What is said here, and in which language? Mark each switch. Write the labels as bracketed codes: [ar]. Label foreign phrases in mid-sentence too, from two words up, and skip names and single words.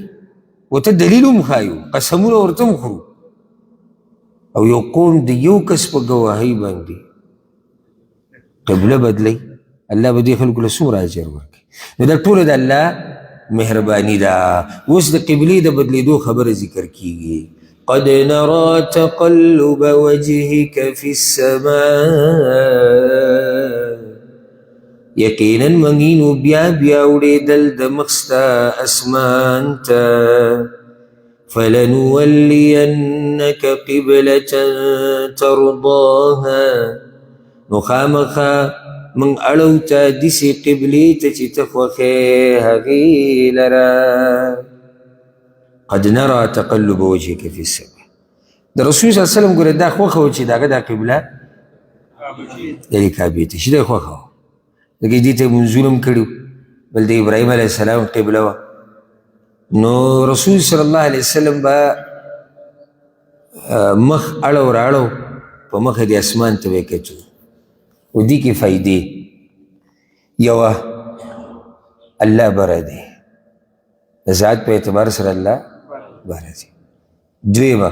[ps] ورته دلیل هم ښایو، قسمونه ورته هم خورو، او یو قوم د یو کس په ګواهۍ باندې قبله بدلی، الله به دې خلکو له څومره اجر ورکړي. نو دا ټوله د الله مهرباني ده. اوس د قبلې د بدلېدو خبره ذکر کیږي. [ar] قد نرى تقلب وجهك في السماء، [ps] یقینا منګینو بیا بیا اورېدل د مخ ستا اسمان ته. [ar] فلنولینک قبلة ترضاها، [ps] نو خامخا من اړو ته داسې قبلې ته چې ته خوښې هغې لره. [ar] قد نرى تقلب وجهك في السماء، [ps] د رسول [ar] صلی الله علیه وسلم [ps] ګوره دا خوښه وه چې د هغه دا قبله یعنې کعبې ته شي دا یې خوښه وه ځکه دې ته یې مونځونه هم کړي بل د ابراهیم [ar] علیه السلام [ps] قبله وه نو رسول [ar] صلی الله علیه وسلم [ps] به مخ اړو راړو په مخه د اسمان ته به یې کتو و دې کې فایدې یوه الله بره دی د ذات په اعتبار سره الله بره دی دویمه